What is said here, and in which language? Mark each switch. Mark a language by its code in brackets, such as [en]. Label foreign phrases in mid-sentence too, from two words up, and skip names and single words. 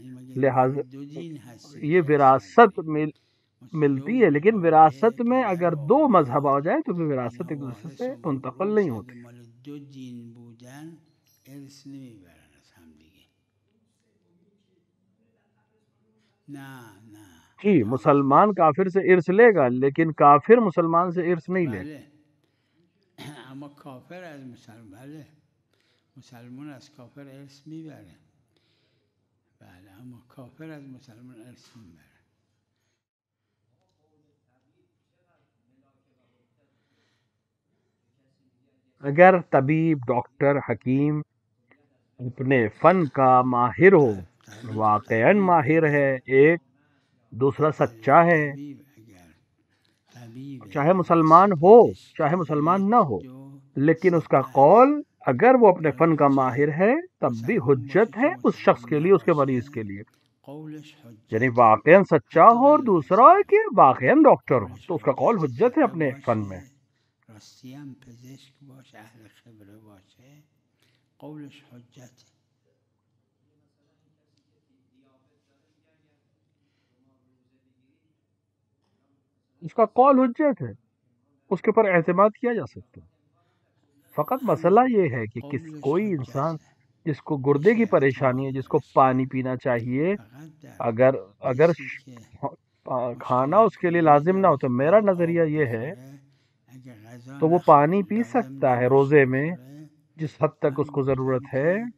[ur] لہٰذا یہ وراثت ملتی ہے لیکن وراثت میں اگر 2 مذہب آ جائیں تو پھر وراثت ایک دوسرے سے منتقل نہیں ہوتی. جی مسلمان کافر سے ارث لے گا لیکن کافر مسلمان سے ارث نہیں لے گا. [fa] اما کافر از مسلمان از کافر ارث میبره. بله اما کافر از مسلمان ارث میبره. [ur] اگر طبیب ڈاکٹر حکیم اپنے فن کا ماہر ہو، واقعاً ماہر ہے، ایک دوسرا سچا ہے، چاہے مسلمان ہو چاہے مسلمان نہ ہو، لیکن اس کا قول اگر وہ اپنے فن کا ماہر ہے تب بھی حجت ہے اس شخص کے لیے، اس کے مریض کے لیے. یعنی واقعاً سچا ہو اور دوسرا ہے کہ واقعاً ڈاکٹر ہو تو اس کا قول حجت ہے اپنے فن میں. [fa] راستیم پزشک باشه، اهل خبره باشه، قولش حجت. [ur] اس کا قول حجت ہے، اس کے اوپر اعتماد کیا جا سکتا ہے. فقط مسئلہ یہ ہے کہ کوئی انسان جس کو گردے کی پریشانی ہے، جس کو پانی پینا چاہیے، اگر کھانا اس کے لیے لازم نہ ہو تو میرا نظریہ یہ ہے تو وہ پانی پی سکتا ہے روزے میں جس حد تک اس کو ضرورت ہے.